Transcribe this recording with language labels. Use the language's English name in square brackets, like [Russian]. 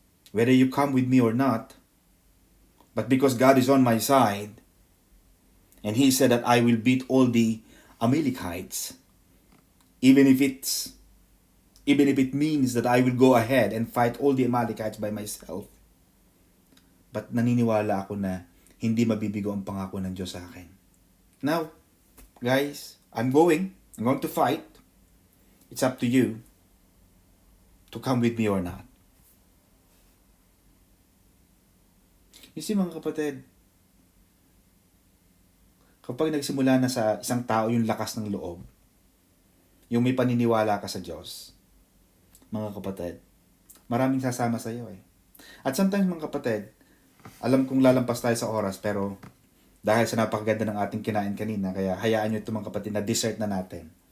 [English] Whether you come with me or not, but because God is on my side, and He said that I will beat all the Amalekites, even if it means that I will go ahead and fight all the Amalekites by myself. [Filipino] But naniniwala ako na hindi mabibigo ang pangako ng Diyos sa akin. [English] Now, guys, I'm going to fight. It's up to you to come with me or not. You see, [Filipino] mga kapatid, kapag nagsimula na sa isang tao yung lakas ng loob, yung may paniniwala ka sa Diyos, mga kapatid, maraming sasama sa iyo eh. At sometimes, mga kapatid, alam kong lalampas tayo sa oras, pero dahil sa napakaganda ng ating kinain kanina, kaya hayaan nyo ito mga kapatid na dessert na natin.